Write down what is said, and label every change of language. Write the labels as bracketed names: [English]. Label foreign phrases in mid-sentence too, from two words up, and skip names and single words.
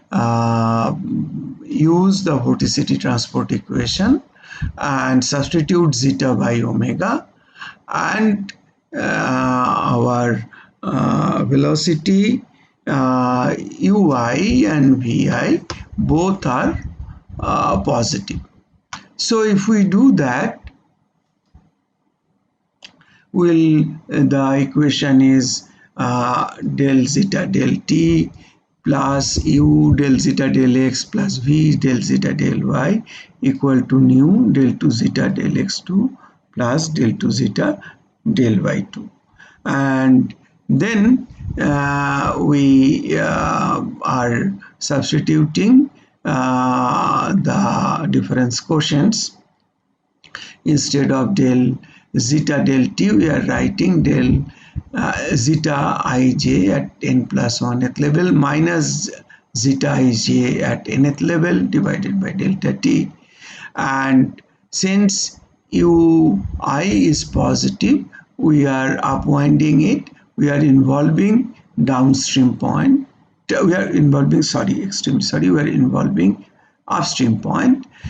[English] use the vorticity transport equation and substitute zeta by omega, and our velocity ui and vi both are positive. So if we do that, the equation is del zeta del t plus u del zeta del x plus v del zeta del y equal to nu del 2 zeta del x2 plus del 2 zeta del y2. And then we are substituting the difference quotients. Instead of del zeta del t, we are writing del zeta ij at n plus 1th level minus zeta ij at nth level divided by delta t. And since ui is positive, we are upwinding it, we are involving downstream point, we are involving, we are involving upstream point.